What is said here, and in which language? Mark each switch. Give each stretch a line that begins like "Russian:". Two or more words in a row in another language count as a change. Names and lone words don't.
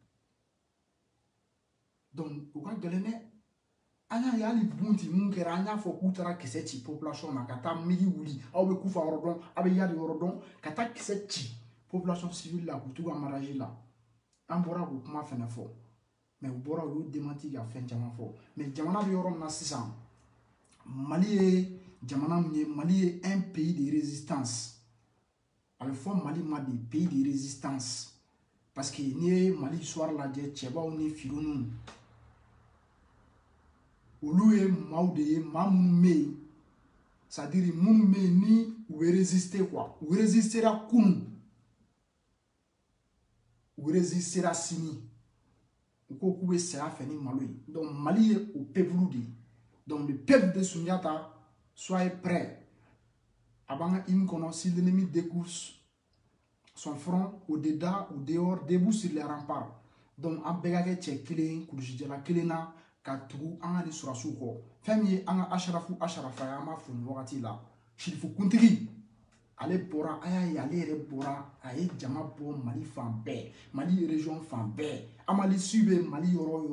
Bambara: donc o ka gɛlɛn dɛ an y'a ye hali bunti mun kɛra an y'a fɔ k'u taara kisɛ ci population na ka taa migi wuli aw bɛ kufa yɔrɔ dɔn aw bɛ yari yɔrɔ dɔn ka taa kisɛ ci
French: population civile
Bambara: la k'u t'u ka mariage la an bɔra k'o kuma fɛnɛ fɔ mais u bɔra u y'u démenti ka fɛn caman fɔ mais jamana bɛ yɔrɔ min na sisan Mali ye jamana min ye Mali ye
French: un pays de résistance
Bambara: a bɛ fɔ Mali ma
French: de pays de résistance parce que
Bambara: n'i ye Mali histoire lajɛ cɛbaw ni firinw olu ye maaw de ye maa minnu bɛ yen
French: c'est à dire
Bambara: minnu bɛ yen ni u bɛ résister quoi u résistera kunun u résistera sini u ko k'u bɛ saya fɛ ni malo ye donc Mali ye o peuple de ye
French: donc le peuple de Sunjata soyez prêts
Bambara: a b'an ka hymne kɔnɔ
French: si l'ennemi découvre son front au dedans ou dehors debout sur les remparts
Bambara: donc an bɛɛ ka kɛ cɛ kelen kulusijala kelen na ka tugu an ka nin surasiw kɔ fɛn min ye an ka asharafa ye an b'a fo nin wagati la Sherifu kuntigi ale bɔra a y'a ye ale yɛrɛ bɔra a ye jama bɔ Mali fan bɛɛ Mali région fan bɛɛ Amalisiw bɛ Mali yɔrɔ o